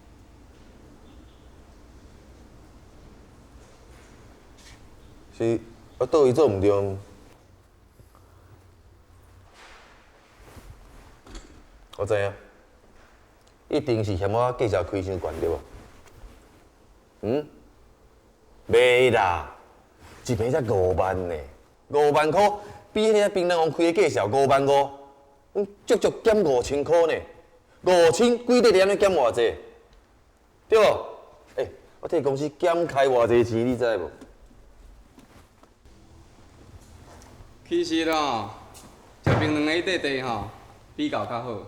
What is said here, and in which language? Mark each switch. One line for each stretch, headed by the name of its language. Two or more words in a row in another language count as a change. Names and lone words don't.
Min Nan Chinese: 是我倒位做毋对。我知影，一定是嫌我计价开伤悬对无？袂啦，一瓶才5万呢，5万块比迄个槟榔王开的价少5万5，足足减5000块呢，5000几块点减偌济？对无？我替公司减开偌济钱，你知无？其实啦，食槟榔的迄块地吼，比较较好。